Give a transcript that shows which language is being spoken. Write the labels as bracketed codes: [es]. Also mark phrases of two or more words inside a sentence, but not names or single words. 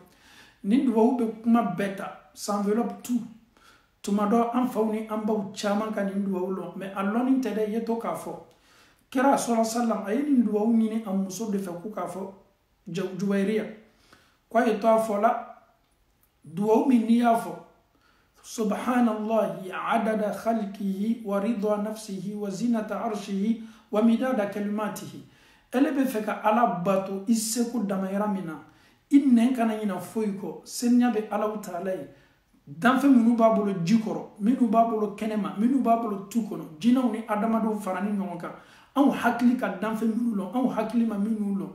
[bm] nin duwawu bɛ kuma bɛɛ ta [fr] s'enveloppe tout. [bm] tuma dɔ an faw ni an baw caman ka nin duwawu lɔn mais a lɔnni tɛ dɛ, i ye to k'a fɔ. kira sɔlɔ salam a ye nin duwawu ɲini a muso de fɛ ko k'a fɔ Juwayriya k'a ye to a fɔ la. duwawu min n'i y'a fɔ [ar] سبحان الله عدد خلقه و رضا نفسه و زنة عرشه و مداد كلماته. [bm] ele bɛ fɛ ka ala bato i seko damayira min na i nɛn kana ɲina foyi kɔ. seniya bɛ Alahu Taala ye. danfɛn minnu b'a bolo ji kɔrɔ, minnu b'a bolo kɛnɛma, minnu b'a bolo tu kɔnɔ, jinɛw ni adamadenw farani ɲɔgɔn kan. anw hakili ka danfɛn minnu lɔn, anw hakili ma minnu lɔn.